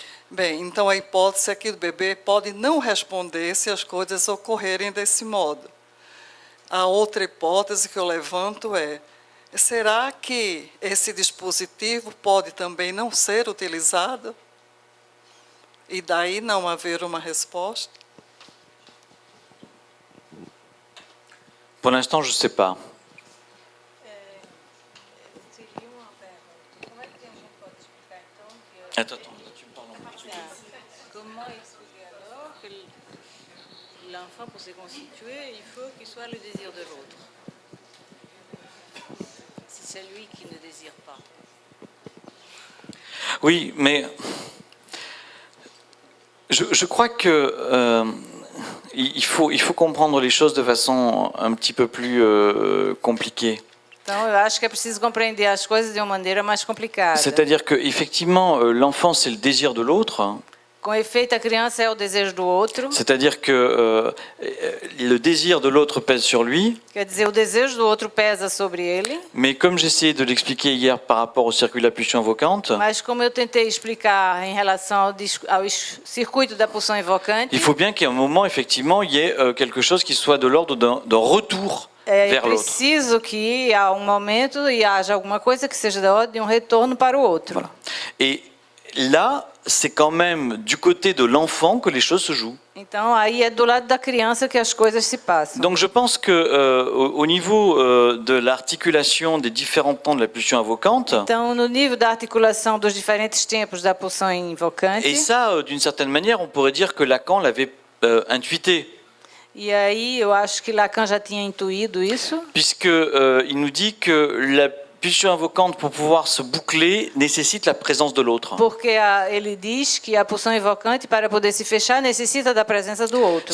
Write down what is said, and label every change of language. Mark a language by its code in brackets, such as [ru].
[pt] Bem, então a hipótese é que o bebê pode não responder se as coisas ocorrerem desse modo. A outra hipótese que eu levanto é, será que esse dispositivo pode também não ser utilizado? E daí não haver uma resposta? [fr] Pour l'instant, je ne sais pas. Attends, tu me parles en portugais. Comment expliquer alors que l'enfant, pour se constituer, il faut qu'il soit le désir de l'autre? Si c'est lui qui ne désire pas. Oui, mais je crois que il faut comprendre les choses de façon un petit peu plus compliquée. [pt] Então, eu acho que é preciso compreender as coisas de uma maneira mais complicada. [fr] C'est-à-dire que effectivement, l'enfant c'est le désir de l'autre. [pt] Com efeito, a criança é o desejo do outro. [fr] C'est-à-dire que le désir de l'autre pèse sur lui. [pt] Quer dizer, o desejo do outro pesa sobre ele. [fr] Mais comme j'essayais de l'expliquer hier par rapport au circuit de la pulsion invocante, [pt] Mas como eu tentei explicar em relação ao circuito da pulsão invocante, [fr] il faut bien qu'à un moment, effectivement, il y ait quelque chose qui soit de l'ordre d'un retour [pt] é [fr] vers l'autre. [pt] preciso que há um momento e haja alguma coisa que seja da ordem de um retorno para o outro. [fr] Voilà. Et là, c'est quand même du côté de l'enfant que les choses se jouent. [pt] Então, aí é do lado da criança que as coisas se passam. [fr] Donc je pense que au niveau de l'articulation des différents temps de la pulsion invocante, [pt] Então, no nível da articulação dos diferentes tempos da pulsão invocante, [fr] et ça, d'une certaine manière, on pourrait dire que Lacan l'avait intuité, [pt] e aí eu acho que Lacan já tinha intuído isso, [fr] puisque il nous dit que la pulsion invocante, pour pouvoir se boucler, nécessite la présence de l'autre. [pt] porque ele diz que a pulsão invocante, para poder se fechar, necessita da presença do outro.